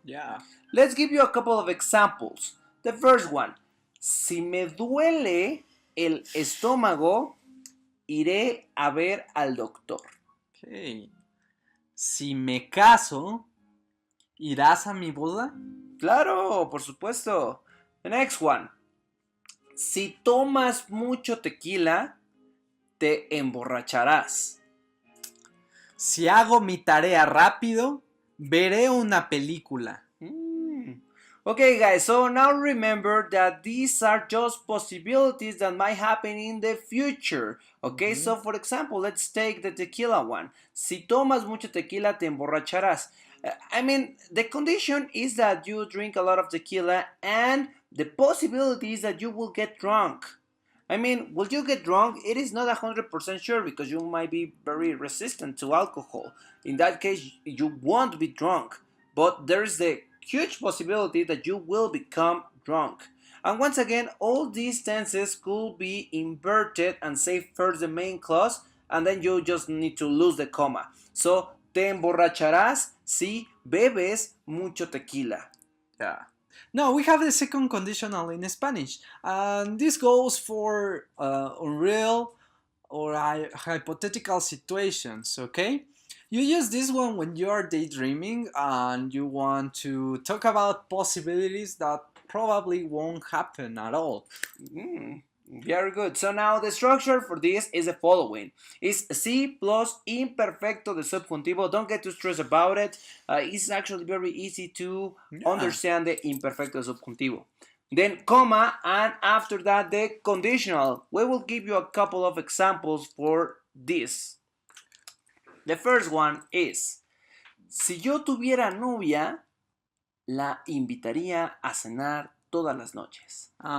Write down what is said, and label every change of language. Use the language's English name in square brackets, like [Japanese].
[English] Yeah. Let's give you a couple of examples. The first one. [Spanish] Si me duele el estómago, iré a ver al doctor. Okay. Si me caso, ¿irás a mi boda? Claro, por supuesto. [English] The next one. [Spanish] Si tomas mucho tequila, te emborracharás. Si hago mi tarea rápido, veré una película. [English] Okay, guys, so now remember that these are just possibilities that might happen in the future. Okay, so for example, let's take the tequila one. [Spanish] Si tomas mucho tequila, te emborracharás. [English] I mean, the condition is that you drink a lot of tequila, and the possibility is that you will get drunk. I mean, will you get drunk? It is not 100% sure because you might be very resistant to alcohol. In that case, you won't be drunk. But there's the huge possibility that you will become drunk. And once again, all these tenses could be inverted and say first the main clause, and then you just need to lose the comma. [Spanish] So, te emborracharás si bebes mucho tequila. [English] Yeah. No, we have the second conditional in Spanish, and this goes for unreal or hypothetical situations, okay? You use this one when you are daydreaming and you want to talk about possibilities that probably won't happen at all. Very good. So now the structure for this is the following. It's si plus imperfecto de subjuntivo. Don't get too stressed about it. It's actually very easy to understand the imperfecto subjuntivo. Then comma, and after that the conditional. We will give you a couple of examples for this. The first one is, [Spanish] si yo tuviera novia, la invitaría a cenar todas las noches.